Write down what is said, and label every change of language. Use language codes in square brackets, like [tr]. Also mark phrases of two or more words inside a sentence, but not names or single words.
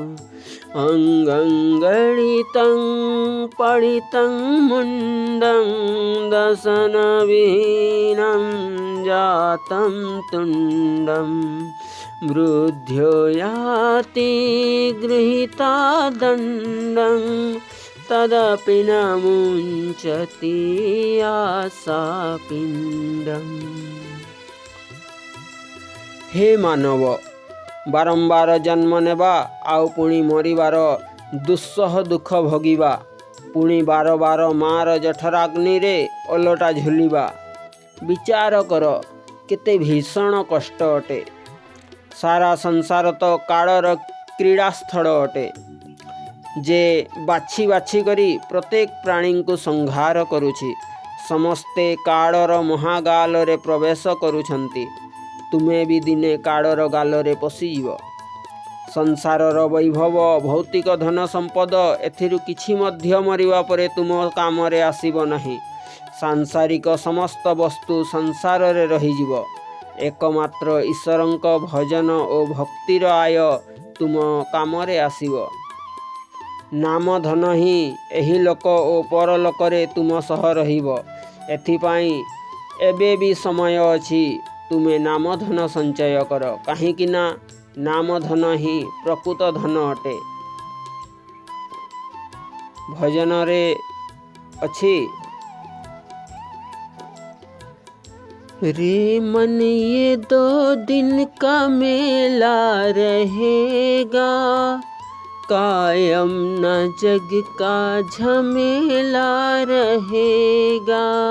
[sa] अंगंगणितं पडितं मुंडं दशनविहीनं जातं तुंडं वृद्ध्यो याति गृहीता दंडं तदपि न मुञ्चति आशापिंडम्। [or] ହେ ମାନବ, ବାରମ୍ବାର ଜନ୍ମ ନେବା ଆଉ ପୁଣି ମରିବାର ଦୁଃସହ ଦୁଃଖ ଭୋଗିବା ପୁଣି ବାର ବାର ମାର ଜଠରାଗ୍ନି ରେ ଓଲଟା ଝୁଲିବା ବିଚାର କର କେତେ ଭୀଷଣ କଷ୍ଟ ଅଟେ। ସାରା ସଂସାର ତ କାଳର କ୍ରୀଡ଼ାସ୍ଥଳ ଅଟେ ଯେ ବାଛି ବାଛି କରି ପ୍ରତ୍ୟେକ ପ୍ରାଣୀ କୁ ସଂହାର କରୁଛି। ସମସ୍ତେ କାଳର ମହାଗାଲ ରେ ପ୍ରବେଶ କରୁଛନ୍ତି। ତୁମେ ଭି ଦିନେ କାଳର ଗାଲ ରେ ପଶିଯିବ। ସଂସାରର ବୈଭବ ଭୌତିକ ଧନ ସମ୍ପଦ ଏଥିରୁ କିଛି ମଧ୍ୟ ମରିବା ପରେ ତୁମ କାମ ରେ ଆସିବ ନାହିଁ। ସାଂସାରିକ ସମସ୍ତ ବସ୍ତୁ ସଂସାର ରେ ରହିଯିବ। ଏକମାତ୍ର ଈଶ୍ୱରଙ୍କ ଭଜନ ଔର ଭକ୍ତିର ଆୟ ତୁମ କାମ ରେ ଆସିବ। ନାମ ଧନ ହିଁ ଏହି ଲୋକ ଔର ପରଲୋକ ରେ ତୁମ ସହ ରହିବ। ଏଥିପାଇଁ ଏବେ ଭି ସମୟ ଅଛି। ତୁମେ ନାମ ଧନ ସଞ୍ଚୟ କର, କହିଁ ନା ନାମ ଧନ ହିଁ ପ୍ରକୃତ ଧନ ଅଟେ। [hi] भजन रे अछि रे मन ये 2 दिन का मेला रहेगा, कायम न जग का झमेला रहेगा।